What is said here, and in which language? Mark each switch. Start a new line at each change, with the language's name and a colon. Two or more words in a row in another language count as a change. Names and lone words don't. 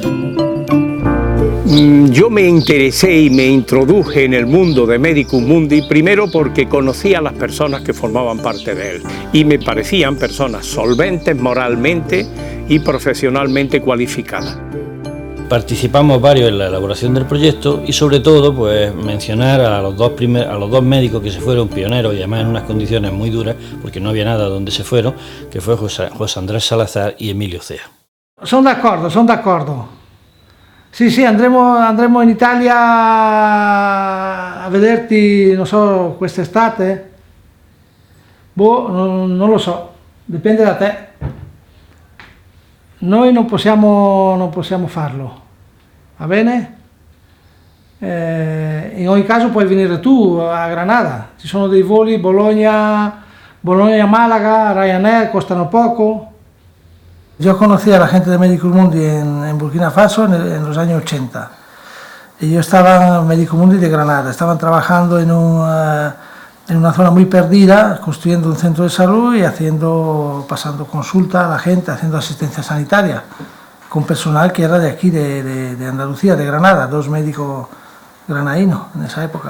Spanish: Yo me interesé y me introduje en el mundo de Medicus Mundi primero porque conocía a las personas que formaban parte de él y me parecían personas solventes moralmente y profesionalmente cualificadas. Participamos varios en la elaboración del proyecto y sobre todo pues mencionar a los dos médicos que se fueron pioneros y además en unas condiciones muy duras porque no había nada donde se fueron, que fue José Andrés Salazar y Emilio Cea.
Italian: Sono d'accordo. Sì, andremo in Italia a vederti, non so, quest'estate? Non lo so, dipende da te. Noi non possiamo farlo, va bene? In ogni caso puoi venire tu a Granada, ci sono dei voli Bologna-Málaga, Ryanair, costano poco.
Spanish: Yo conocí a la gente de Medicus Mundi en Burkina Faso en los años 80. Y yo estaba en Medicus Mundi de Granada, estaban trabajando en una zona muy perdida, construyendo un centro de salud y pasando consulta a la gente, haciendo asistencia sanitaria, con personal que era de aquí, de Andalucía, de Granada, 2 médicos granadinos en esa época.